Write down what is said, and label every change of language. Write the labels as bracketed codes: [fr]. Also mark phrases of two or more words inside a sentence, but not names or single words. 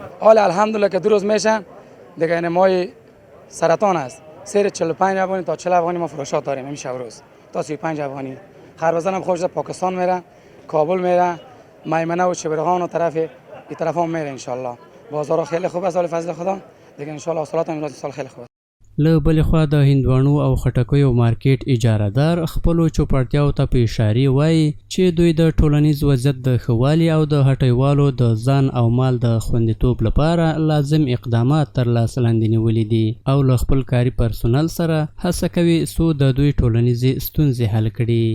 [fa] حالا الحمدلله که دو روز میشه دیگه این مای سرطان است. سیر 45 افغانی تا 40 افغانی ما فروشات داریم همیشه روز تا 35 افغانی. خربزه هم خارج پاکستان میره، کابل میره، میمنه و شبرغان و طرف این طرف هم میره. [ar] ان شاء الله [fa] بازار خیلی خوب است سال فضل خدا دیگه. [ar] ان شاء الله [fa] حاصلات امروز سال خیلی خوب است. [ps] له بلې خوا د هندواڼو او خټکیو مارکیټ اجارهدار خپلو چوپړتیاو ته په اشارې وایي چې دوی د ټولنیز وضعیت د ښه والي او د هټیوالو د ځان او مال د خوندیتوب لپاره لازم اقدامات تر لاس لاندې نیولي دي او له خپل کاري پرسونل سره هڅه کوي څو د دوی ټولنیزې ستونزې حل کړي.